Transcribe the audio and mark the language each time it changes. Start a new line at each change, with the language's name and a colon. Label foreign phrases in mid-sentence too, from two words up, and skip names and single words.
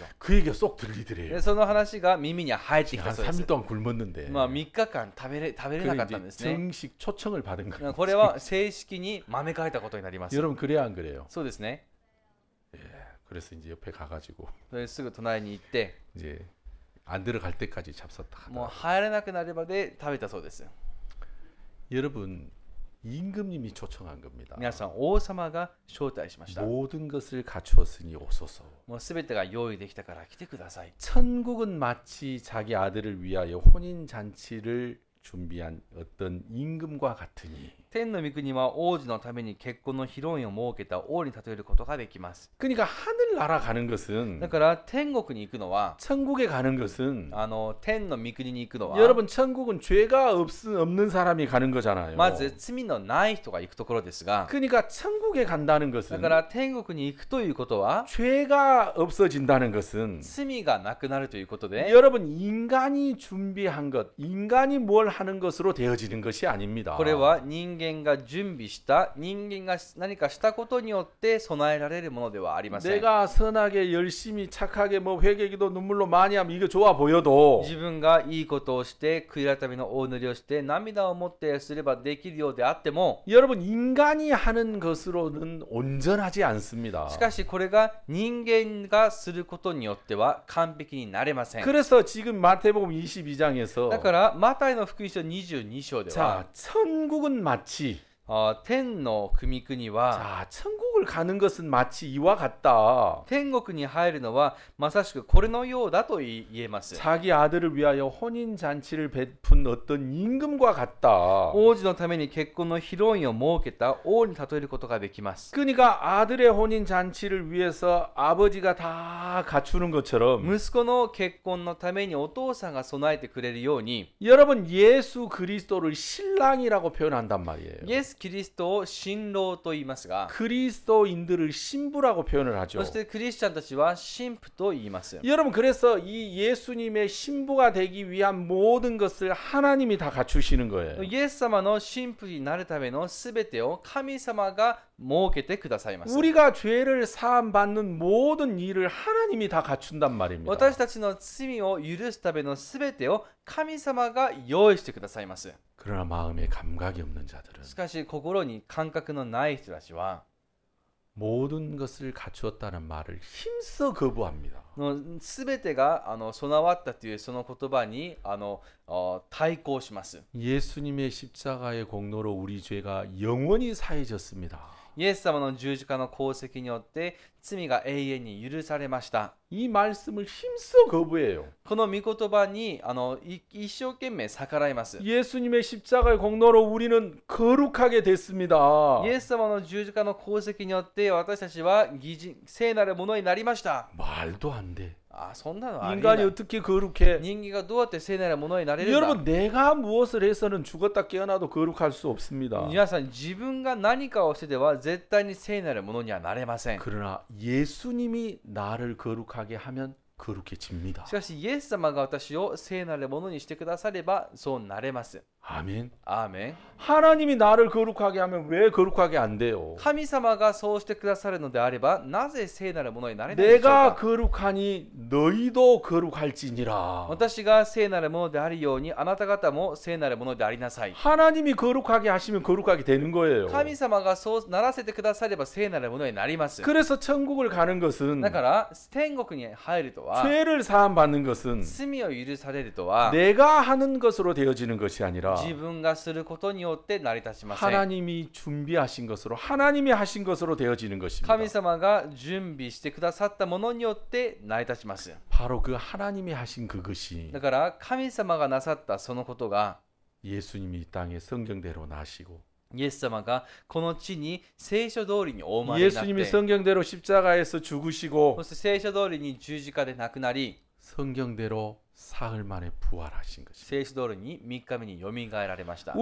Korean: 그 얘기가 쏙 들리더래요.
Japanese: でその話が耳に入ってきた
Korean: 한
Japanese: そうです。
Korean: 3일 동안 굶었는데
Japanese: まあ3日間食べれなかったん
Korean: 그리고
Japanese: です
Korean: 이제
Japanese: ね。
Korean: 정식 초청을 받은 거예요.
Japanese: これは正式に招かれたことになります。
Korean: 여러분 그래야 안 그래요?
Japanese: そうですね。
Korean: 그래서 이제 옆에 가가지고
Japanese: それですぐ隣に行って
Korean: 이제 안 들어갈 때까지 잡섰다
Japanese: もう
Korean: 하더라고요.
Japanese: 入れなくなるまで食べたそうです。
Korean: 여러분 임금님이 초청한 겁니다.
Japanese: 皆さん王様が招待しました。
Korean: 모든 것을 갖추었으니 오소서.
Japanese: もうすべてが用意できたから来てください。
Korean: 천국은 마치 자기 아들을 위하여 혼인 잔치를 준비한 어떤 임금과 같으니.
Japanese: 天の御国は王子のために結婚の披露宴を設けた王に例えることができます。
Korean: 그러니까 하늘나라 가는 것은
Japanese: だから天国に行くのは
Korean: 천국에 가는 것은
Japanese: 天の御国に行くのは
Korean: 여러분 천국은 죄가 없는 사람이 가는 거잖아요.
Japanese: まず罪のない人が行くところですが
Korean: 그러니까 천국에 간다는
Japanese: だ
Korean: 것은
Japanese: から天国に行くということは
Korean: 죄가 없어진다는 것은
Japanese: 罪がなくなるということで
Korean: 여러분 인간이 준비한 것, 인간이 뭘 하는 것으로 되어지는 것이 아닙니다.
Japanese: これは人間が準備した人間が何かしたことによって備えられるものではありません。
Korean: 내가 선하게 열심히 착하게 뭐 회개기도 눈물로 많이 하면 이거 좋아 보여도
Japanese: 自分がいいことをして悔い改めのお祈りをして涙を持ってすればできるようであっても
Korean: 여러분 인간이 하는 것으로는 온전하지 않습니다.
Japanese: しかしこれが人間がすることによっては完璧になれません。
Korean: 그래서 지금 마태복음 22장에서
Japanese: だからマタイの福音書22章では
Korean: 자 천국은 마치
Japanese: 天の国々は
Korean: 자 천국을 가는 것은 마치 이와 같다.
Japanese: 天国に入るのはまさしくこれのようだと言えます。
Korean: 자기 아들을 위하여 혼인 잔치를 베푼 어떤 임금과 같다.
Japanese: 王子のために結婚の披露宴を設けた王に例えることができます。
Korean: 그러니까 아들의 혼인 잔치를 위해서 아버지가 다 갖추는 것처럼
Japanese: 息子の結婚のためにお父さんが備えてくれるように
Korean: 여러분 예수 그리스도를 신랑이라고 표현한단 말이에요.
Japanese: イエス・キリストを新郎と言いますが
Korean: 그리스도인들을 신부라고 표현을 하죠.
Japanese: そしてクリスチャンたちは神父と言います。
Korean: 여러분 그래서 이 예수님의 신부가 되기 위한 모든 것을 하나님이 다 갖추시는 거예요.
Japanese: イエス様の神父になるためのすべてを神様が設けてくださいます。
Korean: 우리가 죄를 사함 받는 모든 일을 하나님이 다 갖춘단 말입니다.
Japanese: 私たちの罪を許すためのすべてを神様が用意してくださいます。
Korean: 그러나 마음에 감각이 없는 자들은
Japanese: しかし心に感覚のない人たちは
Korean: 모든 것을 갖추었다는 말을 힘써 거부합니다.
Japanese: すべてが備わったというその言葉に対抗します。
Korean: 예수님의 십자가의 공로로 우리 죄가 영원히 사해졌습니다.
Japanese: イエス様の十字架の功績によって罪が永遠に許されました。
Korean: 이 말씀을 힘써 거부해요.
Japanese: この御言葉に一生懸命逆らいます。
Korean: 예수님의 십자가의 공로로 우리는 거룩하게 됐습니다.
Japanese: イエス様の十字架の功績によって私たちは聖なるものになりました。
Korean: 말도 안 돼.
Japanese: そんなのありえ
Korean: 인간이
Japanese: ない。
Korean: 어떻게 거룩해?
Japanese: 人間がどうやって聖なるものになれるんだ。
Korean: 여러분 내가 무엇을 해서는 죽었다 깨어나도 거룩할 수 없습니다.
Japanese: 皆さん自分が何かをしてでは絶対に聖なるものにはなれません。
Korean: 그러나 예수님이 나를 거룩하게 하면 거룩해집니다.
Japanese: しかしイエス様が私を聖なるものにしてくださればそうなれます。
Korean: 아멘.
Japanese: アーメン。
Korean: 하나님이 나를 거룩하게 하면 왜 거룩하게 안 돼요?
Japanese: 神様がそうしてくださるのであれば、なぜ聖なるものになれないでしょう
Korean: 내가
Japanese: か。
Korean: 거룩하니 너희도 거룩할지니라.
Japanese: 私が聖なるものであるように、あなた方も聖なるものでありなさい。
Korean: 하나님이 거룩하게 하시면 거룩하게 되는 거예요.
Japanese: 神様がそうならせてくだされば聖なるものになります。
Korean: 그래서 천국을 가는 것은
Japanese: だから天国に入るとは、
Korean: 죄를 사함 받는 것은
Japanese: 罪を許されるとは、
Korean: 내가 하는 것으로 되어지는 것이 아니라
Japanese: 自分がすることによって成り立ちません。
Korean: 하나님이 준비하신 것으로 하나님이 하신 것으로 되어지는 것입니다.
Japanese: 神様が準備してくださったものによって成り立ちます。
Korean: 바로 그 하나님이 하신 그것이
Japanese: だから神様がなさったそのことが、
Korean: 예수님이 이 땅에 성경대로 나시고
Japanese: イエス様がこの地に聖書通りにお生まれになっ
Korean: 예수님이
Japanese: て、
Korean: 성경대로 십자가에서 죽으시고
Japanese: そして聖書通りに十字架で亡くなり、
Korean: 성경대로 사흘 만에 부활하신 것입니다.
Japanese: 聖書通りに3日目によみがえられました。